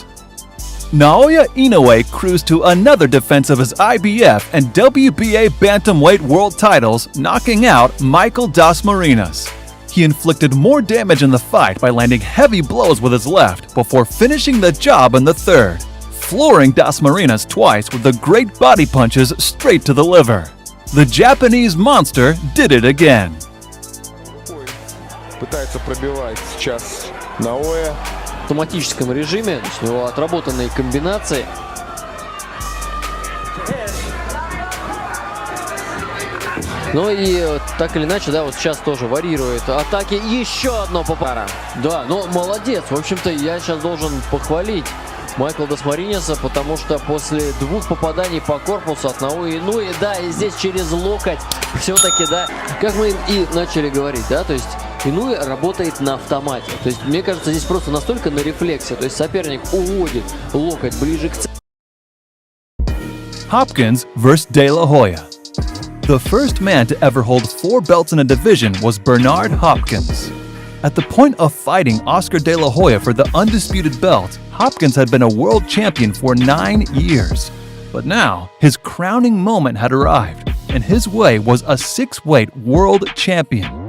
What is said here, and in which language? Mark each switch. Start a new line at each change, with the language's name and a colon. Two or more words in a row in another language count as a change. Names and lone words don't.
English: Naoya Inoue cruised to another defense of his IBF and WBA bantamweight world titles, knocking out Michael Dasmarinas. He inflicted more damage in the fight by landing heavy blows with his left before finishing the job in the 3rd, flooring Dasmarinas twice with the great body punches straight to the liver. The Japanese monster did it again.
Russian: Пытается пробивать сейчас Hoya. В автоматическом режиме, у него отработанные комбинации. Ну и так или иначе, да, вот сейчас тоже варьирует атаки. Еще одно попара. Да, ну молодец. В общем-то, я сейчас должен похвалить Майкла Дасмариниса, потому что после 2 попаданий по корпусу от Inoue, да, и здесь через локоть, все-таки, да, как мы и начали говорить, да, то есть Inoue работает на автомате. То есть, мне кажется, здесь просто настолько на рефлексе, то есть соперник уводит локоть ближе к цели.
English: Hopkins vs. De La Hoya. The first man to ever hold 4 belts in a division was Bernard Hopkins. At the point of fighting Oscar De La Hoya for the undisputed belt, Hopkins had been a world champion for 9 years. But now, his crowning moment had arrived, and his way was a 6-weight world champion.